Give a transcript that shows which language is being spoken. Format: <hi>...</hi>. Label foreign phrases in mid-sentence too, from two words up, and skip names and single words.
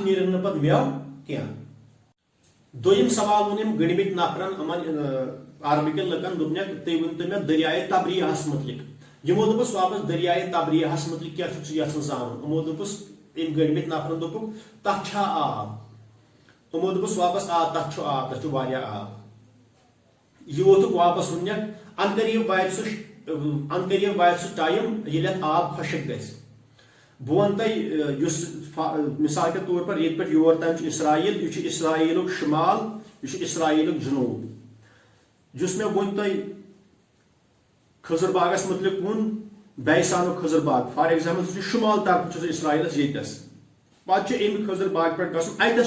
<ks>نیرن نہٕ پتہٕ میوٕ کینٛہہ دوٚیِم سوال ووٚن أمۍ گٔنڈمٕتۍ نفرن یِمن عربٕکٮ۪ن لُکن دوٚپنکھ تُہۍ ؤنۍتو مےٚ دریایے تبریہس مُتعلق یِمو دوٚپُس واپس دریایے تبریہس مُتعلق کیٛاہ چھُکھ ژٕ یژھان زانُن یِمو دوٚپُس أمۍ گٔنڈمٕتۍ نفرن دوٚپُکھ تتھ چھا آب یِمو دوٚپُس واپس آ تتھ چھُ آب تتھ چھُ واریاہ آب یہِ ووتُکھ واپس ووٚنکھ ان قریٖب واتہِ سُہ ٹایم ییٚلہِ اتھ آب خۄشک گژھِ بہٕ ونہٕ تۄہہِ یُس</ks> <ur>مثال کے طور پر</ur> <ks>ییٚتہِ پٮ۪ٹھ یور تام چھُ اسرائیل یہِ چھُ اسرائیلُک شمال یہِ چھُ اسرائیلُک جنوٗب یُس مےٚ ووٚن تۄہہِ خضر باغس مُتعلق ووٚن بیسانُک خضر باغ</ks> <en>for example</en> <ks>سُہ چھُ شمال طرفہٕ چھُ سُہ اسرائیلس ییٚتس پتہٕ چھُ امہِ خضر باغ پٮ۪ٹھ گژھُن اتٮ۪س</ks>